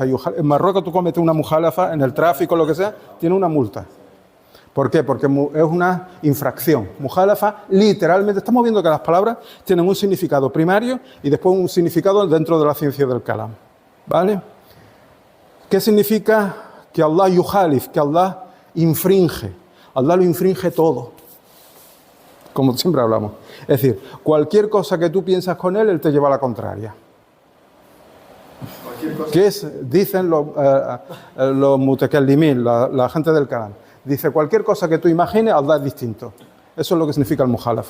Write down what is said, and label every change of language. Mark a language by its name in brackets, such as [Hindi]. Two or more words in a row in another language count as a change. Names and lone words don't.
[Spanish] En Marruecos tú cometes una mukhalafa, en el tráfico, lo que sea, tiene una multa. ¿Por qué? Porque es una infracción. Mukhalafa, literalmente, estamos viendo que las palabras tienen un significado primario y después un significado dentro de la ciencia del kalam. ¿Vale? ¿Qué significa que [Arabic] الله يخالف, [Spanish] que Allah infringe? Allah lo infringe todo. Como siempre hablamos. Es decir, cualquier cosa que tú piensas con él te lleva a la contraria. ¿Qué dicen los mutakallimin, la gente del kalam? Dice, cualquier cosa que tú imagines, Allah es distinto. Eso es lo que significa el mukhalafa.